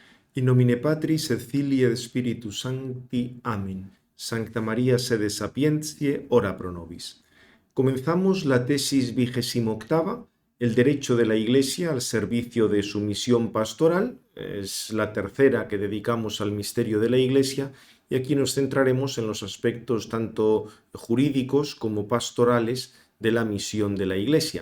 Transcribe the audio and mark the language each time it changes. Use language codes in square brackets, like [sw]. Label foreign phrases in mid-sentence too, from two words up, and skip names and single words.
[la] In nomine Patris et Filii et Spiritus Sancti. [es] Amén. [la] Sancta María sede sapientiae, ora pro nobis. [es] Comenzamos la tesis 28ª, el derecho de la Iglesia al servicio de su misión pastoral. Es la tercera que dedicamos al misterio de la Iglesia y aquí nos centraremos en los aspectos tanto jurídicos como pastorales de la misión de la Iglesia.